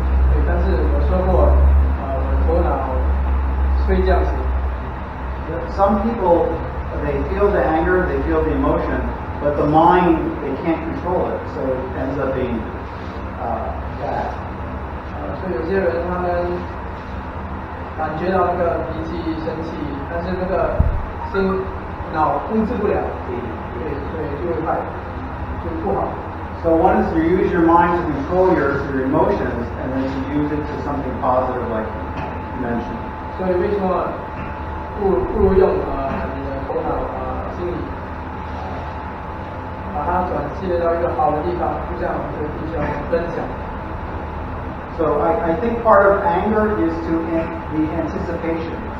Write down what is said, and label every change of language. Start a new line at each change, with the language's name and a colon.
Chinese: 对，但是我说过，我的头脑会这样子。
English: Some people, they feel the anger, they feel the emotion, but the mind, they can't control it, so it ends up being bad.
Chinese: 所以有些人他们感觉到那个脾气、生气，但是那个脑控制不了，对，所以就会坏，就不好。
English: So one is to use your mind to control your emotions, and then to use it to something positive, like you mentioned.
Chinese: 所以为什么不如用你的头脑心理把它转接到一个好的地方，就像我们的弟兄分享。
English: So I think part of anger is to the anticipation.